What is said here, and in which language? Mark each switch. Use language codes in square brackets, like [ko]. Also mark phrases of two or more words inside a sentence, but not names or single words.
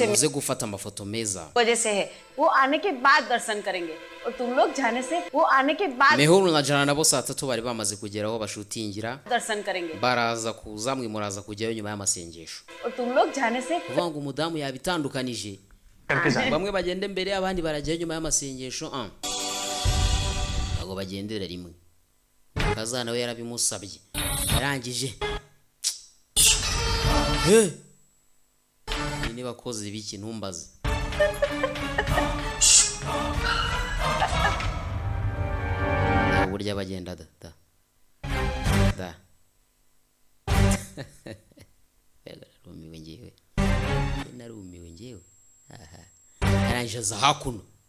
[rw] muze gufata amafoto meza [hi] वजह से है वो आने के बाद दर्शन करेंगे और तुम लोग जाने से वो आने के बाद [rw] Mehuru na Jana nabo saa 3 bari bamaze kugeraho bashutingira [hi] दर्शन करेंगे [rw] baraza kuza mwe muraza kujyayo nyuma y'amasengesho [hi] और तुम लोग जाने से [rw] kuvuga ngo umudamu yabitandukanije bamwe bagende mbere abandi barajyayo nyuma y'amasengesho ago bagendera rimwe kazana we yarabimusabye yarangije ni bakoze biki ntumbaze burya bagenda da narumiwe ngewe arangije aza hakuno